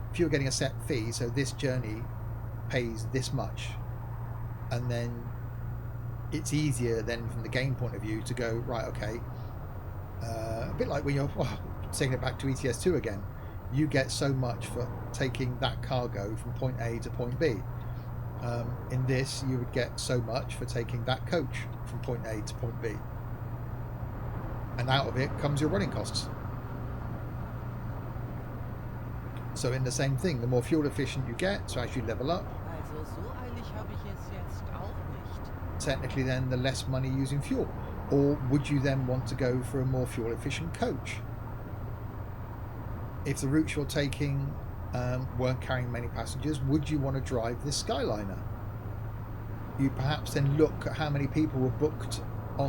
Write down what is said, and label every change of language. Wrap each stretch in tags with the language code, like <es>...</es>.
<en>If you were getting a set fee, so this journey pays this much, and then it's easier then from the game point of view to go, right, okay, a bit like when you're taking it back to ETS2 again, you get so much for taking that cargo from point A to point B. In this, you would get so much for taking that coach from point A to point B, and out of it comes your running costs. So in the same thing, the more fuel efficient you get, so as you level up,</en> <de>Also so eilig habe ich es jetzt auch nicht.</de> <en>technically then the less money using fuel. Or would you then want to go for a more fuel efficient coach? If the routes you're taking weren't carrying many passengers, would you want to drive this Skyliner? You perhaps then look at how many people were booked on...</en>